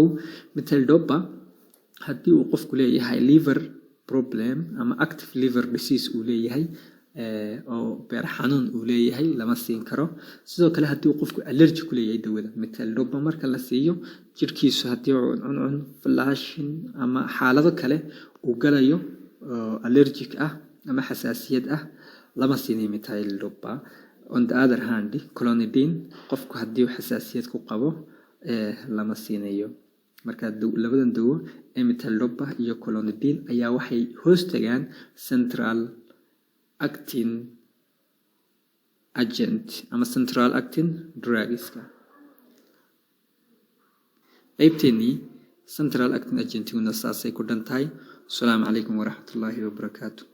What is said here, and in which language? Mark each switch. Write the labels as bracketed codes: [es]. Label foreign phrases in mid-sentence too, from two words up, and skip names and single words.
[so] metildopa haddii uu qofku leeyahay [en] liver problem [so] ama [en] active liver disease [so] uu leeyahay oo beer xanuun uu leeyahay lama siin karo sidoo kale haddii uu qofku allergy ku leeyahay dawada metildopa marka la siiyo jirkiisu haddii uu cuncun flashin ama xaalado kale uu galayo allergic ah ama xasaasiyad ah lama siinayo metildopa [en] on the other hand [so] clonidine qofku haddii uu xasaasiyad ku qabo lama siinayo marka labadan dawo metildopa iyo clonidine ayaa waxay hoos tagaan [en] central acting [so] agent ama [en] central acting drugs [so] qaybteeni [en] central acting agent [so] una saasay ku dhantahay. [ar] Assalamu alaykum wa rahmatullahi wa barakatuh.